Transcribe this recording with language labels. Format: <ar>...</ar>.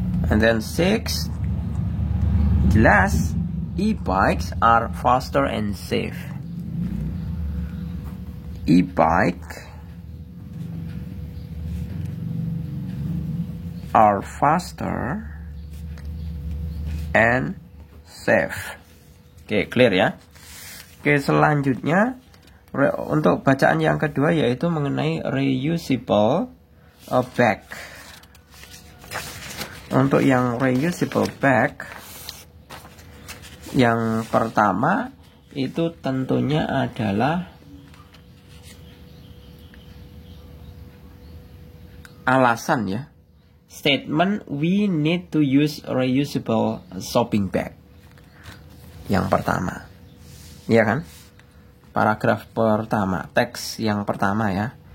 <en>And then 6, jelas, e-bikes are faster and safe. E-bike are faster and safe.</en> <id>Oke, clear ya. Oke, selanjutnya untuk bacaan yang kedua yaitu mengenai reusable bag. Untuk yang reusable bag, yang pertama itu tentunya adalah alasan ya.</id> <en>Statement we need to use reusable shopping bag.</en> <id>Yang pertama. Iya kan? Paragraf pertama, teks yang pertama ya.</id>